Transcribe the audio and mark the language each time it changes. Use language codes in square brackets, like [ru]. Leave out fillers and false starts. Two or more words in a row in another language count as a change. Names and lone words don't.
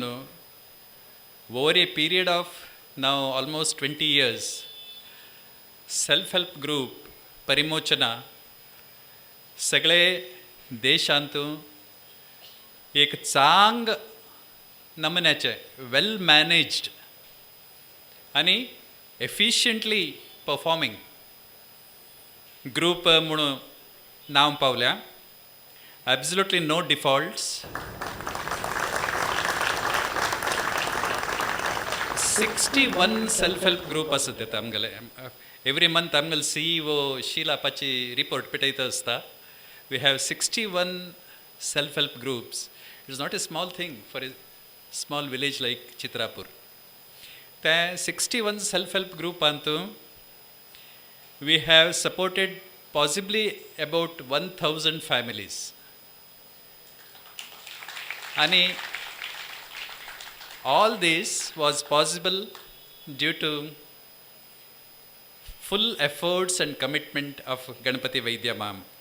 [en] over a period of now almost 20 years self help group [kok] परिमोचना सगळे देशांतू एक चांग नमुन्याचे [en] well managed and efficiently performing group [kok] म्हणून नांव पावल्या. [en] absolutely no defaults. 61 self help group [kok] आसात ते आमगेले. [en] every month [kok] आमगेले CEO शीला पाची रिपोर्ट पिटयता आसता. [en] we have 61 self help groups. it is not a small thing for a small village like Chitrapur. [kok] ते 61 सेल्फ हेल्प ग्रुपांतू [en] we have supported possibly about 1000 families. And all this was possible due to full efforts and commitment of Ganapati Vaidya Ma'am.